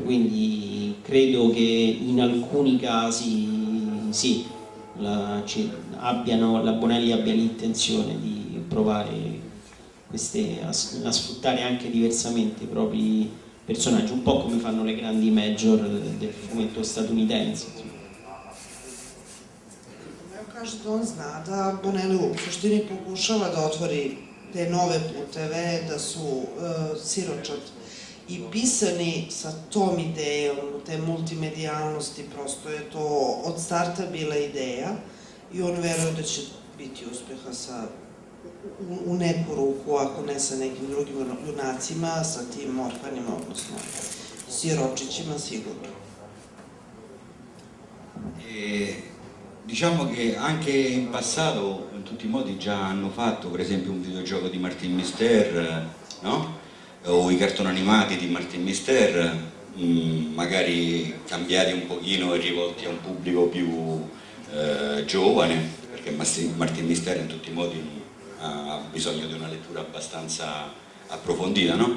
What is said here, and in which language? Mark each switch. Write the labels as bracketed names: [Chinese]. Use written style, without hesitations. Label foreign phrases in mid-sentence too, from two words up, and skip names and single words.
[Italian] Quindi credo che in alcuni casi sì, la Bonelli abbia l'intenzione di provare a sfruttare anche diversamente i propri personaggi, un po' come fanno le grandi major del fumetto statunitense. [Serbian] Kaže da on zna da Bonelli u suštini pokušava da otvori te nove puteve, da su siročad i pisani sa tom idejom, te multimedijalnosti, prosto je to od starta bila ideja i on veruje da će biti uspeha u neku ruku, ako ne sa nekim drugim junacima, sa tim orfanima, odnosno siročićima sigurno. [Italian] Diciamo che anche in passato in tutti i modi già hanno fatto per esempio un videogioco di Martin Mister, no? O i cartoni animati di Martin Mister, magari cambiati un pochino e rivolti a un pubblico più giovane, perché Martin Mister in tutti i modi ha bisogno di una lettura abbastanza approfondita, no?